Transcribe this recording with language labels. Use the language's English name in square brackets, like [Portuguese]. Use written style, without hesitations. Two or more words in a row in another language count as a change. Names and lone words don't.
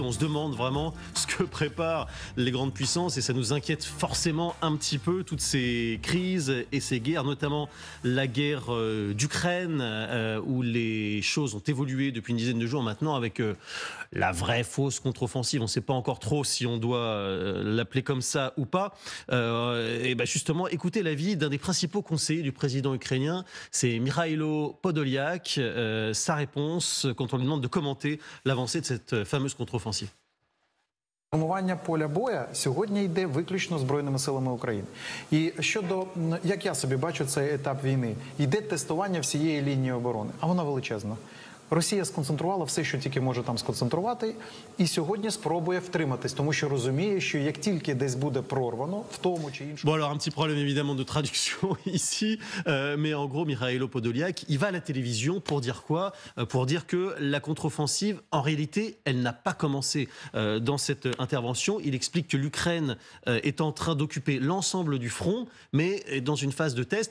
[French] On se demande vraiment ce que préparent les grandes puissances et ça nous inquiète forcément un petit peu, toutes ces crises et ces guerres, notamment la guerre d'Ukraine, où les choses ont évolué depuis une dizaine de jours maintenant avec la vraie fausse contre-offensive. On ne sait pas encore trop si on doit l'appeler comme ça ou pas. Et ben justement, écoutez l'avis d'un des principaux conseillers du président ukrainien, c'est Mikhailo Podolyak. Sa réponse quand on lui demande de commenter l'avancée de cette fameuse contre-offensive. [Ukrainian] Формування поля боя сьогодні йде виключно Збройними силами України. І щодо, як я собі бачу цей етап війни, йде тестування всієї лінії оборони, а вона величезна. Росія сконцентрувала все, що тільки може там сконцентрувати, і сьогодні спробує втриматись, тому що розуміє, що як тільки десь буде прорвано, в тому чи іншому... [French] Bon alors un petit problème évidemment de traduction ici, mais en gros Mikhailo Podolyak, il va à la télévision pour dire quoi? Pour dire que la contre-offensive, en réalité, elle n'a pas commencé. Dans cette intervention, il explique que l'Ukraine est en train d'occuper l'ensemble du front, mais est dans une phase de test.